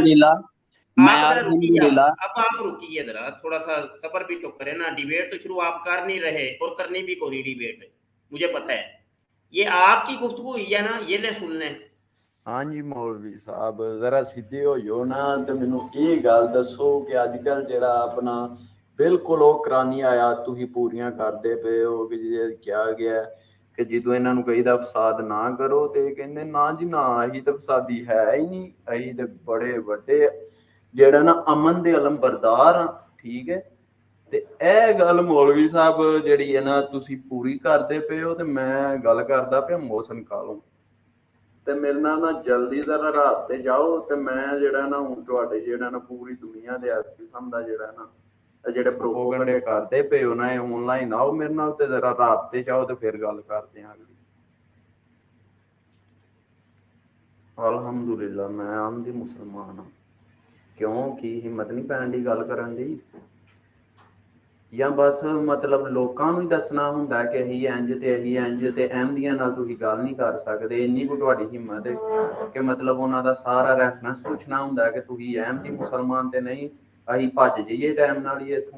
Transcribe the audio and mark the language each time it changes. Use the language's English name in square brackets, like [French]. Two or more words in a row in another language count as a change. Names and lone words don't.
[Urdu] الحمدللہ میں آپ ذرا رکیے، الحمدللہ اب آپ رکیے ذرا، تھوڑا سا صبر بھی تو کرے نا۔ ڈیبیٹ تو شروع آپ کر نہیں رہے اور کرنی بھی کوئی ڈیبیٹ، مجھے پتہ ہے۔ یہ آپ کی گفتگو ہوئی ہے نا، یہ لے سن لیں۔ [Punjabi] ہاں جی مولوی صاحب ذرا سیدھے ہو جو نا تے مینوں یہ گل دسو کہ اج کل جڑا اپنا بالکل وہ کرانی آیات تسی پوریاں کردے پے ہو کہ جی کیا گیا ہے کہ جدوں انہاں نوں کہیدا فساد نہ کرو تے کہندے نا جی نا، اہی تے فسادی ہے ہی نہیں، اہی تے بڑے وڈے جڑا نا امن دے علم بردار ہاں، ٹھیک ہے۔ تے اے گل مولوی صاحب جڑی ہے نا تسی پوری کردے پے ہو تے میں گل کردا پیا محسن کالوں تے میرے نال نا جلدی ذرا رات تے جاؤ تے میں جڑا نا ہن تواڈے جڑا نا پوری دنیا دے اس قسم دا جڑا نا جڑے پروپیگنڈے کردے پے ہو نا آن لائن آؤ میرے نال تے ذرا رات تے جاؤ تے پھر گل کردے ہاں۔ ਅਲਹਮਦੁਲਿਲਾ ਮੈਂ ਆਮਦੀ ਮੁਸਲਮਾਨ ਹਾਂ। ਕਿਉਂ ਕੀ ਹਿੰਮਤ ਨਹੀਂ ਪੈਣ ਦੀ ਗੱਲ ਕਰਨ ਦੀ, ਜਾਂ ਬਸ ਮਤਲਬ ਲੋਕਾਂ ਨੂੰ ਹੀ ਦੱਸਣਾ ਹੁੰਦਾ ਕਿ ਅਸੀਂ ਇੰਝ ਤੇ ਅਹਿਮਦੀਆਂ ਨਾਲ ਤੁਸੀਂ ਗੱਲ ਨਹੀਂ ਕਰ ਸਕਦੇ, ਇੰਨੀ ਕੁ ਤੁਹਾਡੀ ਹਿੰਮਤ ਹੈ ਕਿ ਮਤਲਬ ਉਹਨਾਂ ਦਾ ਸਾਰਾ ਰੈਫਰੈਂਸ ਪੁੱਛਣਾ ਹੁੰਦਾ ਕਿ ਤੁਸੀਂ ਅਹਿਮਦੀ ਮੁਸਲਮਾਨ ਤੇ ਨਹੀਂ, ਅਸੀਂ ਭੱਜ ਜਾਈਏ ਟਾਈਮ ਨਾਲ ਹੀ ਇੱਥੋਂ।